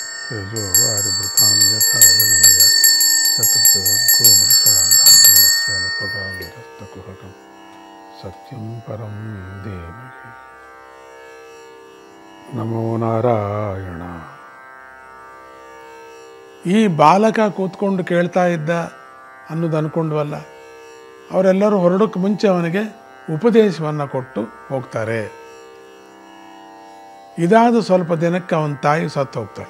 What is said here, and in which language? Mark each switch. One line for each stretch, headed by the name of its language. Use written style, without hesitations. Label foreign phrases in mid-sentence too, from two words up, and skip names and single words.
Sanskrit: ತೇಜೋ ವಾರಿಭೃತಾಂ ಯಥಾ ವಿನಿಮಯ ಯತೃತರ್ಗೋ ಮೃಷಾ ಧಾಮ್ನಸ್ವೇನ ಸದಾ ನಿರಸ್ತಕುಹಕಂ ಸತ್ಯಂ ಪರಂ ಧೀಮಹಿ. ನಮೋ ನಾರಾಯಣ.
Kannada: ಈ ಬಾಲಕ ಕೂತ್ಕೊಂಡು ಕೇಳ್ತಾ ಇದ್ದ ಅನ್ನೋದು ಅಂದ್ಕೊಂಡ್ವಲ್ಲ, ಅವರೆಲ್ಲರೂ ಹೊರಡೋಕ್ಕೆ ಮುಂಚೆ ಅವನಿಗೆ ಉಪದೇಶವನ್ನು ಕೊಟ್ಟು ಹೋಗ್ತಾರೆ. ಇದಾದ ಸ್ವಲ್ಪ ದಿನಕ್ಕೆ ಅವನ ತಾಯಿ ಸತ್ತು ಹೋಗ್ತಾಳೆ.